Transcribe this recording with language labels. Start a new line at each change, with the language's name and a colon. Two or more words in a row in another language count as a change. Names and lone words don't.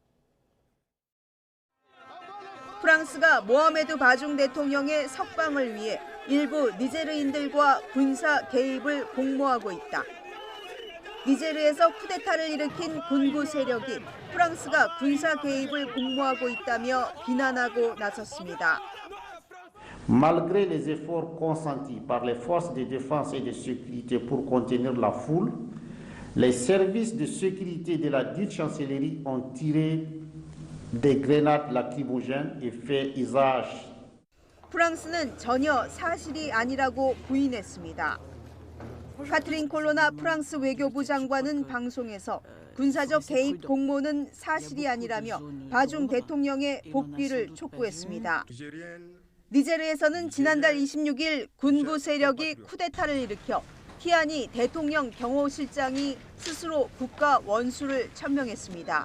Korean: 프랑스가 모하메드 바중 대통령의 석방을 위해 일부 니제르인들과 군사 개입을 공모하고 있다. 니제르에서 쿠데타를 일으킨 군부 세력이 프랑스가 군사 개입을 공모하고 있다며 비난하고 나섰습니다.
French: Malgré les efforts consentis par les forces de défense et de sécurité pour contenir la foule, les services de sécurité de la dite chancellerie ont tiré des grenades lacrymogènes et fait usage.
Korean: 프랑스는 전혀 사실이 아니라고 부인했습니다. 카트린 콜로나 프랑스 외교부 장관은 방송에서 군사적 개입 공모는 사실이 아니라며 바중 대통령의 복귀를 촉구했습니다. 니제르에서는 지난달 26일 군부 세력이 쿠데타를 일으켜 티아니 대통령 경호실장이 스스로 국가 원수를 천명했습니다.